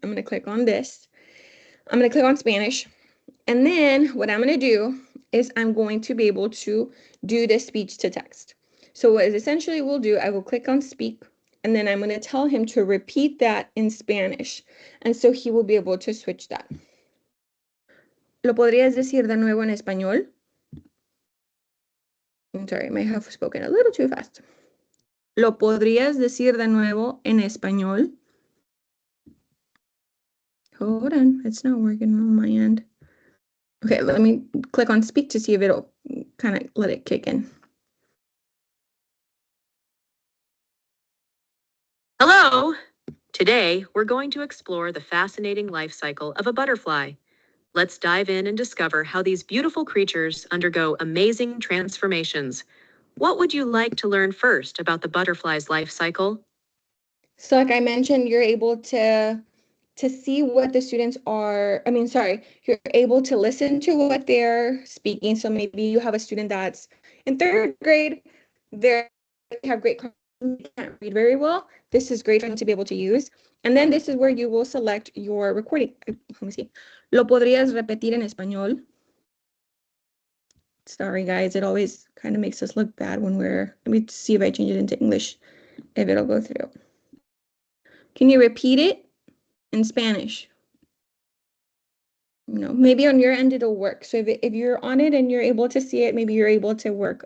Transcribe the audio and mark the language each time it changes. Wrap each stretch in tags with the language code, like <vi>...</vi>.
<en>I'm going to click on this. I'm going to click on Spanish. And then what I'm going to do is I'm going to be able to do the speech to text. So what essentially we'll do, I will click on speak, and then I'm going to tell him to repeat that in Spanish. And so he will be able to switch that.</en> <es>¿Lo podrías decir de nuevo en español?</es> <en>I'm sorry, I may have spoken a little too fast.</en> <es>¿Lo podrías decir de nuevo en español?</es> <en>Hold on, it's not working on my end. Okay, let me click on speak to see if it'll kind of let it kick in. Hello! Today, we're going to explore the fascinating life cycle of a butterfly. Let's dive in and discover how these beautiful creatures undergo amazing transformations. What would you like to learn first about the butterfly's life cycle? So like I mentioned, you're able to see what the students are, you're able to listen to what they're speaking. So maybe you have a student that's in third grade, they have great, can't read very well. This is great for them to be able to use. And then this is where you will select your recording. Let me see.</en> <es>¿Lo podrías repetir en español?</es> <en>Sorry, guys, it always kind of makes us look bad when let me see if I change it into English, if it'll go through. Can you repeat it in Spanish? Maybe on your end it'll work. So if you're on it and you're able to see it, maybe you're able to work.</en>